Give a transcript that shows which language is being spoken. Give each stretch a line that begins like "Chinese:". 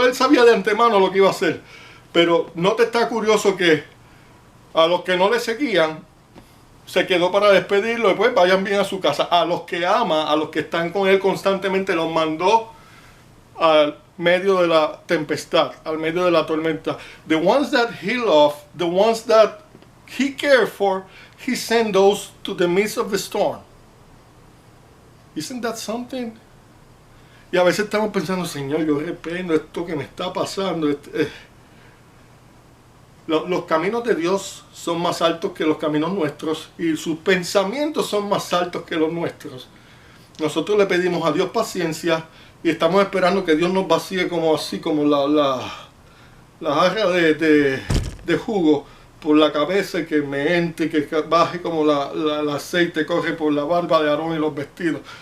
Spanish: Él sabía de antemano lo que iba a hacer, pero ¿no te está curioso que a los que no le seguían se quedó para despedirlo y pues vayan bien a su casa? A los que ama, a los que están con él constantemente, los mandó al medio de la tempestad, al medio de la tormenta.
English: The ones that he loved, the ones that he cared for, he sent those to the midst of the storm. Isn't that something?
Spanish: Y a veces estamos pensando, Señor, yo reprendo esto que me está pasando. Los caminos de Dios son más altos que los caminos nuestros y sus pensamientos son más altos que los nuestros. Nosotros le pedimos a Dios paciencia y estamos esperando que Dios nos vacíe como la jarra de jugo por la cabeza y que me entre y que baje como el aceite corre por la barba de Aarón y los vestidos.